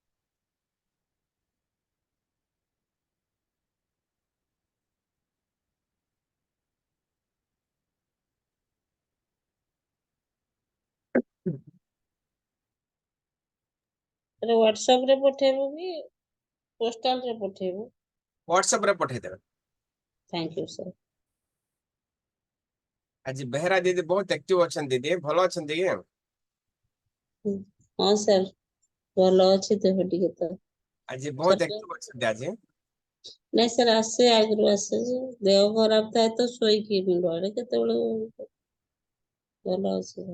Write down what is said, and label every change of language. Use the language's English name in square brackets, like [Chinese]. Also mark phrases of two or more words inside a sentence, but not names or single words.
[Odia] Sir, WhatsApp ରେ ପଠେଇବୁ କି postal ରେ ପଠେଇବୁ? ହ୍ୱାଟ୍ସଆପ ରେ ପଠେଇଦେବେ [English] Thank you, sir. [Odia] ଆଜି ବେହେରା ଦିଦି ବହୁତ ଆକ୍ଟିଭ ଅଛନ୍ତି ଦିଦି ଭଲ ଅଛନ୍ତି କି ହଁ sir, ଭଲ ଅଛି ଦେହ ଟିକେ ତ। ଆଜି Sir, ବହୁତ ଆକ୍ଟିଭ ଅଛନ୍ତି ଆଜି ନାଇଁ sir ଆସେ ଆଗରୁ ଆସେ ଯେ ଦେହ ଖରାପ ଥାଏ ତ ଶୋଇକି ମୁଣ୍ଡ ଆଡେ କେତେବେଳେ ଭଲ ଅଛି sir.